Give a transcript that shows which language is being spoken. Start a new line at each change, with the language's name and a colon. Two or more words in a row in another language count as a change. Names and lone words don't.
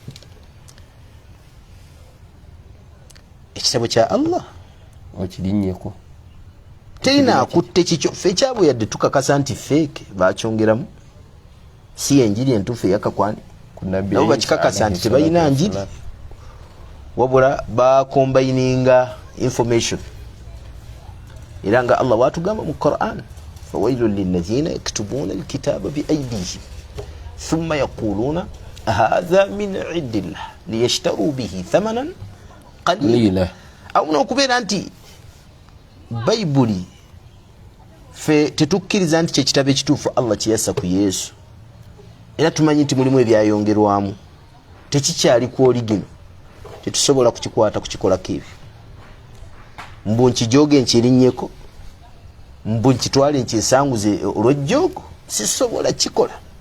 Ganda: ekitabo kya Allah okirinyeko terina kutte kikyo fe kyabwe yadde tukakasa nti fake bakyongeramu si enjiri entufu yakakwani nabo bakikakasa nti tebayina njiri wabula bakombininga information era nga Allah watugamba mu Qur'an
Arabic: فويل للذين يكتبون الكتاب بأيديهم ثم يقولون هذا من عند الله ليشتروا به ثمنا قليلا
Ganda: au nokubeera nti Baibuli fe tetukkiriza nti kyekitabo ekituufu Allah kiyassa ku Yesu era tumanyi nti mulimu ebyayongerwamu tekikyali ku origino tetusobola kukikwata kukikolako ebyo mbu nkijoge nkirinyeko mbu nkitwale nkisanguze olwejjogo sisobola kikola